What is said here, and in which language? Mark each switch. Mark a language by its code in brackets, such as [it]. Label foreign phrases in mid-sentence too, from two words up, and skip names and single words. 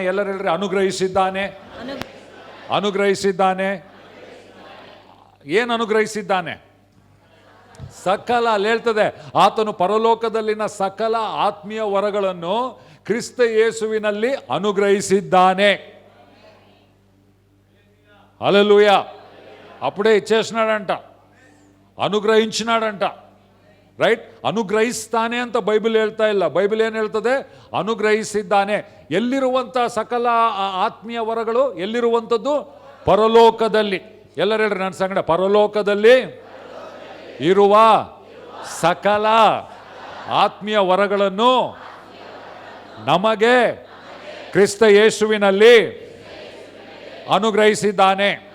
[kn] ಎಲ್ಲರೂ ಹೇಳ್ರಿ, ಅನುಗ್ರಹಿಸಿದ್ದಾನೆ. ಅನುಗ್ರಹಿಸಿದ್ದಾನೆ. ಏನು ಅನುಗ್ರಹಿಸಿದ್ದಾನೆ? ಸಕಲ. ಅಲ್ಲಿ ಹೇಳ್ತದೆ, ಆತನು ಪರಲೋಕದಲ್ಲಿನ ಸಕಲ ಆತ್ಮೀಯ ವರಗಳನ್ನು ಕ್ರಿಸ್ತ ಯೇಸುವಿನಲ್ಲಿ ಅನುಗ್ರಹಿಸಿದ್ದಾನೆ. [te] హల్లెలూయా. అప్పుడే ఇచ్చేసినాడంట, అనుగ్రహించినాడంట. [kn] ರೈಟ್. ಅನುಗ್ರಹಿಸ್ತಾನೆ ಅಂತ ಬೈಬಲ್ ಹೇಳ್ತಾ ಇಲ್ಲ. ಬೈಬಲ್ ಏನು ಹೇಳ್ತದೆ? ಅನುಗ್ರಹಿಸಿದ್ದಾನೆ. ಎಲ್ಲಿರುವಂಥ ಸಕಲ ಆತ್ಮೀಯ ವರಗಳು ಎಲ್ಲಿರುವಂಥದ್ದು? ಪರಲೋಕದಲ್ಲಿ. ಎಲ್ಲರೂ ಹೇಳ್ರಿ ನನ್ನ ಸಂಗಡ, ಪರಲೋಕದಲ್ಲಿ ಇರುವ ಸಕಲ ಆತ್ಮೀಯ ವರಗಳನ್ನು ನಮಗೆ ಕ್ರಿಸ್ತ ಯೇಸುವಿನಲ್ಲಿ ಅನುಗ್ರಹಿಸಿದ್ದಾನೆ.